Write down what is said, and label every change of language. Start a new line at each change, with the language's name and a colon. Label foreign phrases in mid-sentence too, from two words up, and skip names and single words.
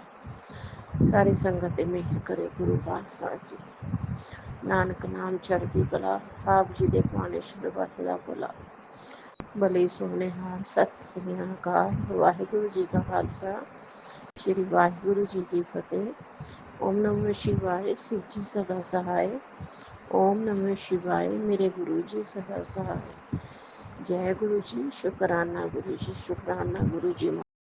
Punjabi: ਸਾਰੀ ਸੰਗਤ ਤੇ ਮਿਹਰ ਕਰੇ ਗੁਰੂ ਪਾਤਸ਼ਾਹ ਜੀ। ਨਾਨਕ ਨਾਮ ਚੜ੍ਹਦੀ ਕਲਾ, ਆਪ ਜੀ ਦੇ ਪਾਣੇ ਸ਼ੁਰੂਆਤ ਦਾ ਭਲਾ। ਭਲੇ ਸੋਹਣੇ ਹਾਲ, ਸਤਿ ਸ੍ਰੀ ਅਕਾਲ। ਵਾਹਿਗੁਰੂ ਜੀ ਕਾ ਖਾਲਸਾ, ਸ਼੍ਰੀ ਵਾਹਿਗੁਰੂ ਜੀ ਕੀ ਫਤਿਹ।
Hindi: ओम नमः शिवाय, शिव जी सदा सहाय। ओम नमः शिवाय, मेरे गुरु जी सदा सहाय। जय गुरु जी, शुकराना गुरु जी, शुकराना गुरु जी।